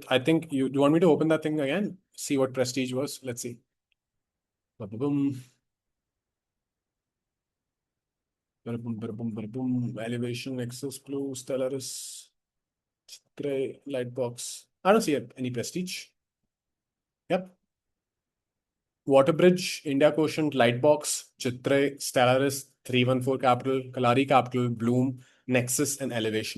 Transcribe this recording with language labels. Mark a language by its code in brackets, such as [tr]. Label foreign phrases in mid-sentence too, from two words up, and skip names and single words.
[en] I think you want me to open that thing again? See what prestige was? Let's see. Ba-ba-boom. Ba-da-boom, ba-da-boom, ba-da-boom. Elevation, Nexus, Blue, Stellaris, Gray, Lightbox. I don't see any prestige. Yep. Waterbridge, India Quotient, Lightbox, Chitre, Stellaris, 314 Capital, Kalari Capital, Bloom, Nexus, and Elevation.